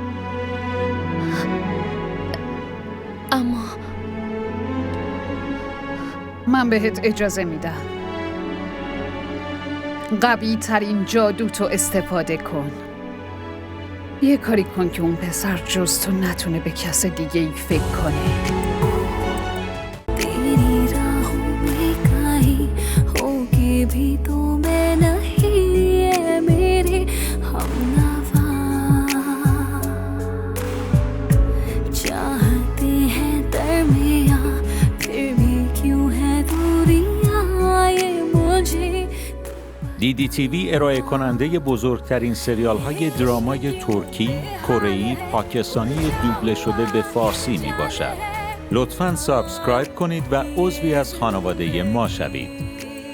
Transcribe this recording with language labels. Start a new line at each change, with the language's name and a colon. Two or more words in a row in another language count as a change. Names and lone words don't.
Persian: اما من بهت اجازه میدم. قوی ترین جادو تو استفاده کن. یه کاری کن که اون پسر جز تو نتونه به کس دیگه ای فکر کنه.
Hindi: भी तो मैं नहीं है मेरे हमनवा चाहते हैं दरमियां फिर भी क्यों है दूरियां ये मुझे
Persian: DDTV ارائه کننده بزرگترین سریال های درامای ترکی، کره‌ای، پاکستانی دوبله شده به فارسی می باشد. لطفاً سابسکرایب کنید و عضوی از خانواده ما شوید.